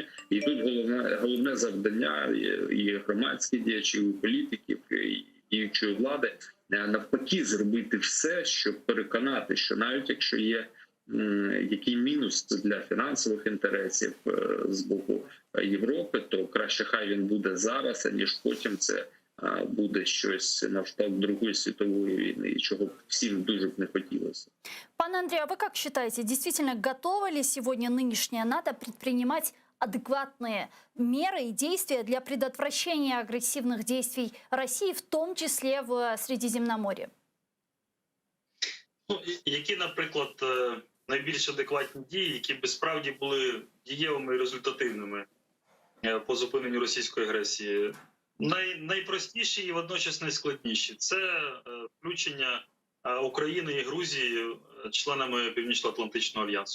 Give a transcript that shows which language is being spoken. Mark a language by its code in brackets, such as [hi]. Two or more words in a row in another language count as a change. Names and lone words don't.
[uk] І тут головне завдання і громадських діячів, і політиків, і діючої влади навпаки зробити все, щоб переконати, що навіть якщо є який мінус для фінансових інтересів з боку Європи, то краще хай він буде зараз, аніж потім це буде щось на кшталт Другої світової війны, [ru] чего б всем дуже б не хотелось. Пане Андрей, а вы как считаете, действительно готово ли сегодня нынешняя НАТО предпринимать адекватные меры и действия для предотвращения агрессивных действий России, в том числе в Средиземноморье? [uk] Які, наприклад, найбільш адекватні дії, які б справді були дієвими і результативними по зупиненню російської агресії? Найпростіші і водночас найскладніші – це включення України і Грузії членами Північно-Атлантичного альянсу.